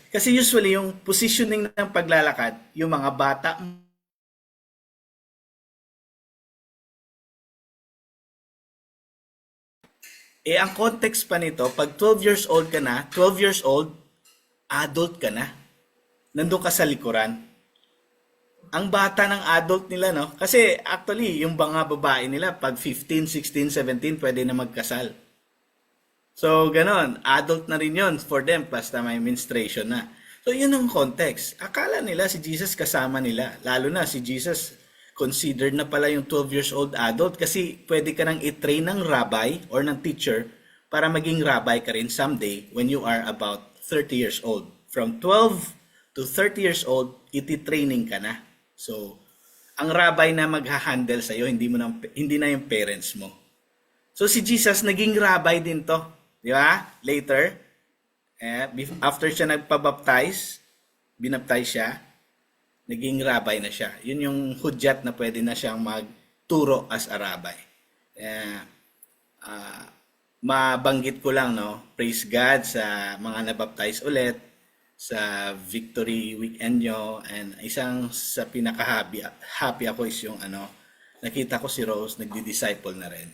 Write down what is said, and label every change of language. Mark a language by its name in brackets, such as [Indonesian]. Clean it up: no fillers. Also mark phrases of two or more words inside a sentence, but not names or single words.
[Filipino] Kasi usually yung positioning ng paglalakad, yung mga bata, ang context pa nito, pag [English] 12 years old [Filipino] ka na, [English] 12 years old, [Filipino] adult ka na. Nandun ka sa likuran. Ang bata ng adult nila, no? Kasi actually, yung mga babae nila, pag 15, 16, 17, pwede na magkasal. So, ganon. Adult na rin yun [English] for them, [Filipino] basta may menstruation na. So, yun ang context. Akala nila si Jesus kasama nila. Lalo na si Jesus considered na pala yung [English] 12 years old adult [Filipino] kasi pwede ka nang i-train ng rabbi or ng teacher para maging rabbi ka rin [English] someday when you are about 30 years old. From 12 to 30 years old, iti-training ka na. [Filipino] So, ang rabbi na magha-handle sa'yo, hindi na yung parents mo. So, si Jesus, naging rabbi din to. Di ba? Later, after siya nagpabaptize, binaptize siya, naging rabbi na siya. Yun yung hudyat na pwede na siyang magturo [English] as a rabbi. [Filipino] Mabanggit ko lang, no? [English] Praise God [Filipino] sa mga nabaptize ulit, sa [English] victory weekend [Filipino] nyo, and isang sa pinaka-happy ako is yung nakita ko si Rose, nagdi-disciple na rin.